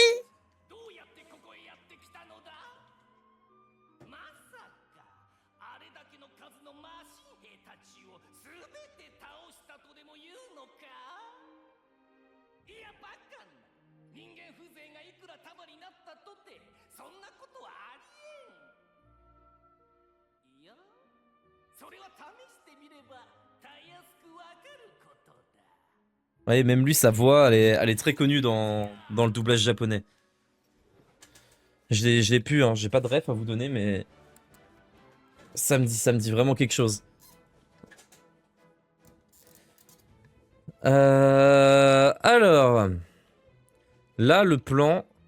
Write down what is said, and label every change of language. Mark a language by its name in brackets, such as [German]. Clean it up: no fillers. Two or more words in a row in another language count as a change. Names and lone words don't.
[Japanese] どうやってここへやってきたのだまさかあれだけの数のマシン兵たちを全て倒したとでも言うのかいやバカな人間風情がいくら束になったとてそんなことはありえん。いや、それは試してみればたやすくわかることだ。 [French] Ouais, même lui, sa voix, elle est très connue dans le doublage japonais. Je l'ai pu, hein. J'ai pas de ref à vous donner, mais ça me dit vraiment quelque chose. Alors, là, le plan.